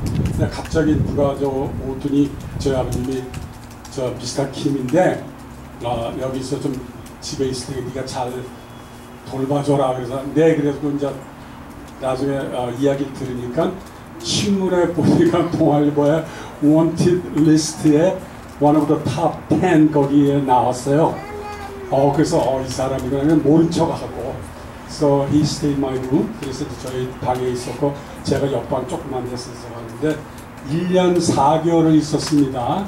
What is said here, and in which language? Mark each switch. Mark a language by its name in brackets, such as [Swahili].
[Korean] 근데 갑자기 누가 오더니 저희 아버님이 저 미스터 킴인데 여기서 좀 집에 있을 때 네가 잘 돌봐줘라. 그래서 네 그래서 이제 나중에 이야기 들으니까 신문에 보니까 동아일보에 wanted 리스트에 [English] one of the top 10 [Korean] 거기에 나왔어요. 그래서 이 사람이 그러면 모른 척하고 [English] So he stayed in my room. [Korean] 그래서 저희 방에 있었고 제가 옆방 조그만 데서 있었는데 1년 4개월을 있었습니다.